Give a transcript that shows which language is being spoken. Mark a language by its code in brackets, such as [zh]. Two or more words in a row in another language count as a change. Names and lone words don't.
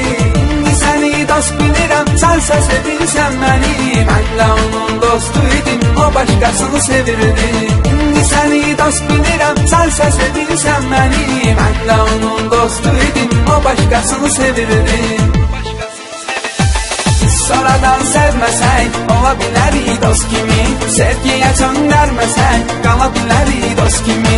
[az] İndi səni dost bilirəm, sənsə sevirsən məni. Mən də onun dostu idim, o başqasını sevirdi. İndi səni dost bilirəm, sənsə sevirsən məni. Mən də onun dostu idim, o başqasını sevirdi. [tr] Sonradan sevmesen olabilir [az] dost kimi, [tr] sevgiye can vermesen kalabilir [az] dost kimi.